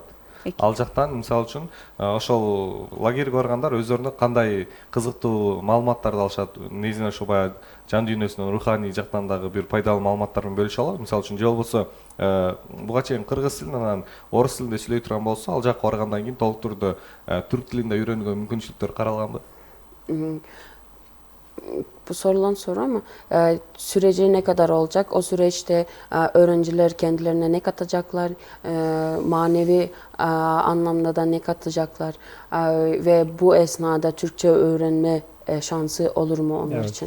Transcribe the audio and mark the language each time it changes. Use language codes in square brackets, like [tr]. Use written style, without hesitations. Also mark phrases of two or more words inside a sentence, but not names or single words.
[ky] Ал жактан мисалы үчүн ошол лагерге баргандар өздөрүнө кандай кызыктуу маалыматтарды алышат, негизинен ошо баягы жан дүйнөсүнөн руханий жактан дагы бир пайдалуу маалыматтар менен бөлүшө алат. Мисалы үчүн же болбосо буга чейин кыргыз тилин анан орус тилинде сүйлөй турган болсо, ал жакка баргандан кийин толук түрдө түрк тилинде үйрөнүүгө мүмкүнчүлүктөр каралганбы? [tr] Bu sorulan soru ama süreci ne kadar olacak? O süreçte öğrenciler kendilerine ne katacaklar? Manevi anlamda da ne katacaklar? Ve bu esnada Türkçe öğrenme şansı olur mu onlar için?